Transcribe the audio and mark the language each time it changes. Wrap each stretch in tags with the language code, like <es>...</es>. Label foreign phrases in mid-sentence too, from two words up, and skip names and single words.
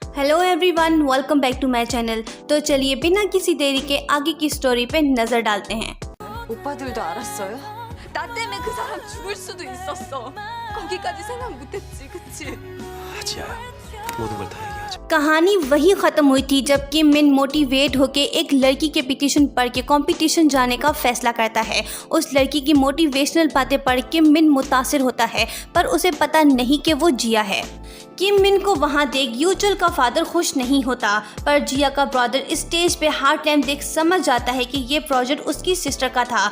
<en>hello everyone, welcome back to my channel.</en> <hi>तो चलिए बिना किसी देरी के आगे की स्टोरी पे नजर डालते हैं।</hi> <ko>오빠들도 알았어요? 나 때문에 그 사람 죽을 수도 있었어. 거기까지 생각 못했지, 그치? 지아야, 모든 걸 다 얘기하자.</ko> <hi>कहानी वही खत्म हुई थी जब किम मिन मोटिवेट होके एक लड़की के पिटीशन पढ़ के कंपटीशन जाने का फैसला करता है। उस लड़की की मोटिवेशनल बातें पढ़ किम मिन मुतासिर होता है, पर उसे पता नहीं कि वो जिया है। किम मिन को वहां देख यूजुअल का फादर खुश नहीं होता, पर जिया का ब्रदर स्टेज पे</hi> <en>heart lamp</en> <hi>देख समझ जाता है कि ये प्रोजेक्ट उसकी सिस्टर का था।</hi>